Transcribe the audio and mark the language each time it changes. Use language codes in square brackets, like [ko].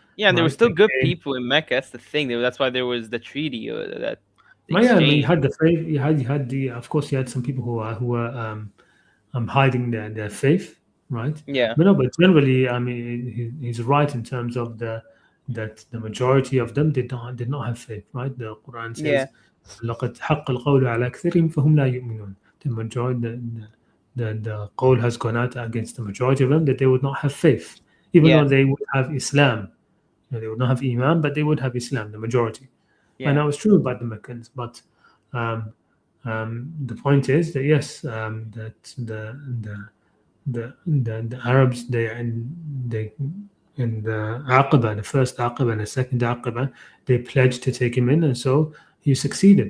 [en] Yeah, and there were still good people in Mecca. That's the thing. That's why there was the treaty that. You had the faith. You had the. Of course, you had some people who were hiding their faith, right? Yeah. But generally, he's right in terms of that the majority of them did not have faith, right? [ar] The Quran says, لَقَدْ حَقَّ الْقَوْلُ عَلَى أَكْثَرِهِمْ فَهُمْ لَا يُؤْمِنُونَ. [en] The majority, the qawl has gone out against the majority of them that they would not have faith, even though they would have Islam. They would not have Iman, but they would have Islam, the majority. And that was true about the Meccans. But the point is that yes, that the Arabs, they in the Aqaba, the first Aqaba and the second Aqaba, they pledged to take him in, and so he succeeded.